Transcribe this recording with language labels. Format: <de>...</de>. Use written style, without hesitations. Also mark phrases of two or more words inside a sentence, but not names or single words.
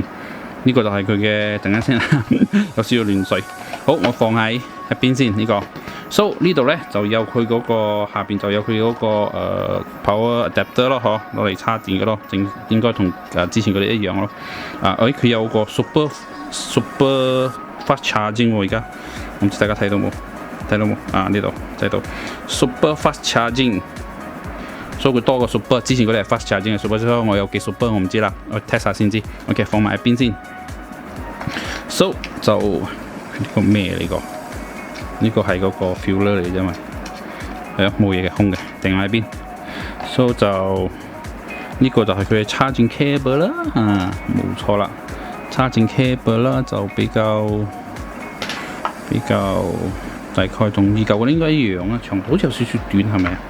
<yue>呢個就係佢嘅，等陣先有少少亂水。好，我放喺一邊先呢個。So 呢度咧就有佢嗰個下邊就有佢嗰個</yue> <en>power adapter</en> <yue>咯，嗬，攞嚟插電嘅咯，應該同之前嗰啲一樣咯。佢有個</yue> <en>super fast charging</en> <yue>喎，而家唔知大家睇到冇？呢度睇到</yue> <en>super fast charging，</en> <yue>所以佢多過 super， 之前嗰啲係</yue> <en>fast charging</en> <yue>嘅 super， 所以我有幾 super 我唔知啦，我 test 下先知。OK， 放埋一邊先。So 就呢個咩嚟個？呢個係嗰個 filler 嚟啫嘛，係啊，冇嘢嘅，空嘅，定喺邊。So 就呢個就係佢嘅</yue> <en>charging cable</en> <yue>啦，冇錯啦。</yue> <en>charging cable</en> <yue>啦，就比較大概同二舊嗰啲應該一樣啦，長度好似有少少短係咪啊？</yue>